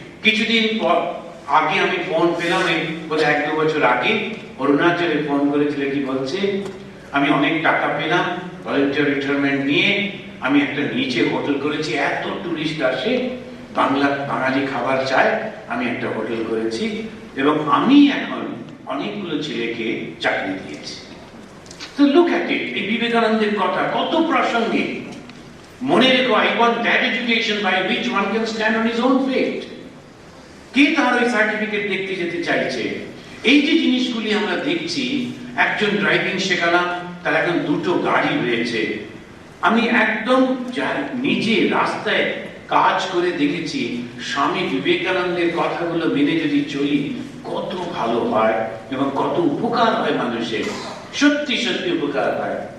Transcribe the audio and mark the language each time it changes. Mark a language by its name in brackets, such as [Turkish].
[Bangla] কিছুদিন আগে আমি ফোন পেলাম, বলে 1-2 বছর আগে অরুণাচলে ফোন করেছিল, কি বলছে, আমি অনেক টাকা পেলাম ভলান্টিয়ার রিটায়ারমেন্ট নিয়ে, আমি একটা নিচে হোটেল করেছি, এত টুরিস্ট আসে, বাঙালি খাবার চায়, আমি একটা হোটেল করেছি, এবং আমি এখন অনেকগুলো ছেলেকে চাকরি দিয়েছি। তো [English] look at it, [Bangla] এই বিবেকানন্দের কথা কত প্রাসঙ্গিক। মনে রেখো, [English] I want that education by which one can stand on his own feet. [Bangla] কে তার ওই সার্টিফিকেট দেখতে যেতে চাইছে? এই যে জিনিসগুলি আমরা দেখছি, একজন ড্রাইভিং শেখালাম, তার এখন 2টো গাড়ি হয়েছে। আমি একদম নিজে রাস্তায় কাজ করে দেখেছি, স্বামী বিবেকানন্দের কথাগুলো মেনে যদি চলি কত ভালো হয় এবং কত উপকার হয় মানুষের, সত্যি সত্যি উপকার হয়।